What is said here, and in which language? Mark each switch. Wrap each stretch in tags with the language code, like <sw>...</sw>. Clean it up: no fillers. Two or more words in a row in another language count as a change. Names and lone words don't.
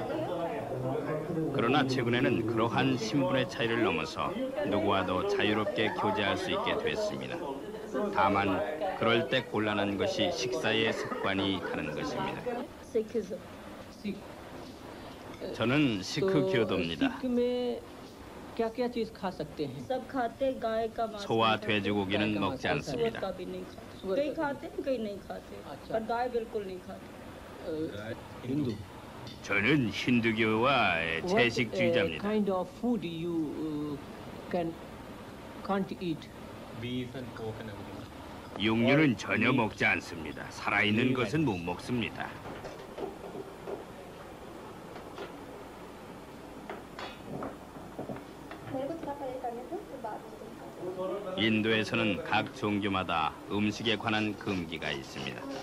<ko>그러나 최근에는 그러한 신분의 차이를 넘어서 누구와도 자유롭게 교제할 수 있게 됐습니다. 다만 그럴 때 곤란한 것이 식사의 습관이 다른 것입니다. 저는 시크 교도입니다.</ko> <hi>क्या-क्या चीज खा सकते हैं? सब खाते हैं, गाय का मांस</hi> <ko>소와 돼지고기는 먹지</ko> <hi>सूअर</hi> <ko>않습니다.</ko> <hi>का भी नहीं खाते, कई खाते हैं कई नहीं खाते, पर गाय बिल्कुल नहीं खाते।</hi> <ko>저는 힌두교와 채식주의자입니다.</ko> <en>Kind of food you can't eat?</en> <ko>육류는 전혀 먹지 않습니다. 살아있는 것은 못 먹습니다. 인도에서는 각 종교마다 음식에 관한 금기가 있습니다.</ko>